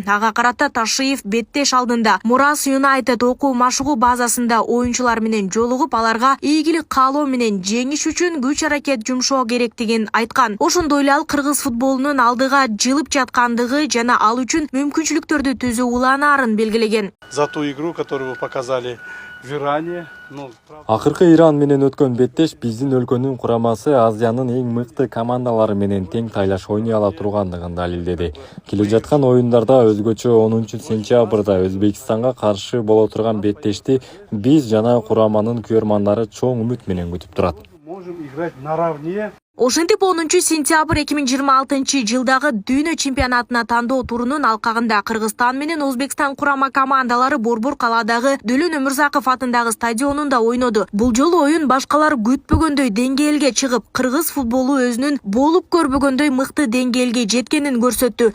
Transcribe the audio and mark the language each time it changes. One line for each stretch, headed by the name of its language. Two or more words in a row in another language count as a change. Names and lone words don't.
Kyrgyz: Ага карата Ташиев беттеш алдында Мурас Юнайтед окуу машыгуу базасында оюнчулар менен жолугуп, аларга ийгилик каалоо менен жеңиш үчүн күч аракет жумшоо керектигин айткан. Ошондой эле ал кыргыз футболунун алдыга жылып жаткандыгы жана ал үчүн мүмкүнчүлүктөрдү түзүү уланаарын белгилеген.
Russian: За ту игру, которую вы показали в Иране.
Kyrgyz: Акыркы Иран менен өткөн беттеш биздин өлкөнүн курамасы Азиянын эң мыкты командалары менен тең тайлаш ойной ала тургандыгын далилдеди. Келе жаткан оюндарда өзгөчө 10-сентябрда Өзбекстанга каршы боло турган беттешти биз жана кураманын күйөрмандары чоң үмүт менен күтүп турат.
Russian: Можем играть наравне.
Kyrgyz: Ошентип 10-сентябрь 2026 жылдагы дүйнө чемпионатына тандоо турунун алкагында Кыргызстан менен Өзбекстан курама командалары Борбор калаадагы Дөлөн Өмүрзаков атындагы стадионунда ойноду. Бул жолу оюн башкалар күтпөгөндөй деңгээлге чыгып, кыргыз футболу өзүнүн болуп көрбөгөндөй мыкты деңгээлге жеткенин көрсөттү.